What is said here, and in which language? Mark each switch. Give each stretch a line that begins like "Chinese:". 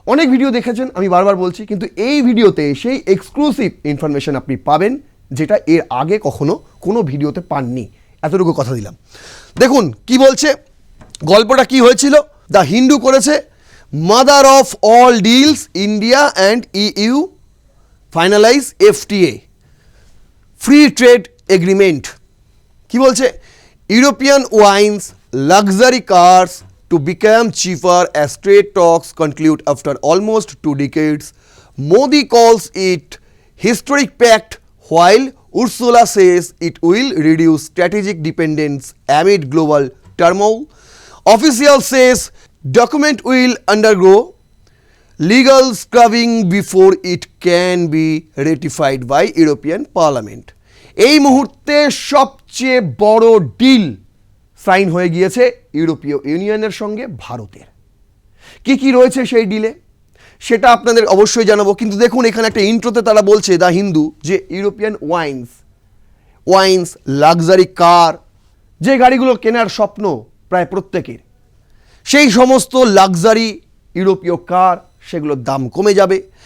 Bangla: অনেক ভিডিও দেখেছেন, আমি বারবার বলছি, কিন্তু এই ভিডিওতে সেই এক্সক্লুসিভ ইনফরমেশন আপনি পাবেন যেটা এর আগে কখনো কোনো ভিডিওতে পাননি, এতটুকু কথা দিলাম। দেখুন কি বলছে, গল্পটা কি হয়েছিল। দ্য হিন্দু করেছে,
English: Mother of all deals, India and EU finalise FTA, free trade agreement.
Bangla: কি বলছে,
English: European wines, luxury cars to become cheaper as trade talks conclude after almost 2 decades. Modi calls it historic pact while Ursula says it will reduce strategic dependence amid global turmoil. Official says document will undergo legal scrubbing before it can be ratified by European Parliament.
Bangla: এই মুহূর্তে সবচেয়ে বড় deal sign হয়ে গিয়েছে ইউরোপীয় ইউনিয়নের সঙ্গে ভারতের। কি কি রয়েছে সেই ডিলে সেটা আপনাদের অবশ্যই জানাবো, কিন্তু দেখুন এখানে একটা ইন্ট্রোতে তারা বলছে দ্য হিন্দু যে ইউরোপিয়ান ওয়াইন্স লাক্সারি কার, যে গাড়িগুলো কেনার স্বপ্ন প্রায় প্রত্যেকের, সেই সমস্ত লাক্সারি ইউরোপীয় কার সেগুলোর দাম কমে যাবে।